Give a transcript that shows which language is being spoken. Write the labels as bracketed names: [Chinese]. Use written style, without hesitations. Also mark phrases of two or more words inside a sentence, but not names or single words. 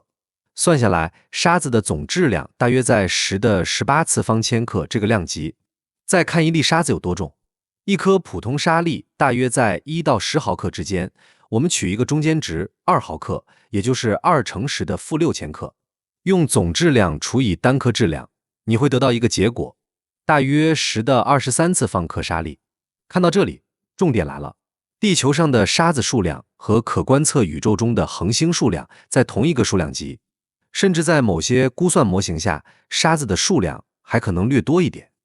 [Chinese] 算下来，沙子的總質量大約在10的18次方千克这個量級。再看一粒沙子有多重，一顆普通沙粒大約在1到10毫克之間。我们取一個中間值2毫克，也就是2乘10的-6千克。用總質量除以單顆質量，你會得到一個結果，大約10的23次方克沙粒。看到這裡，重點來了，地球上的沙子數量和可觀測宇宙中的恆星數量在同一個數量級，甚至在某些估算模型下，沙子的數量還可能略多一點。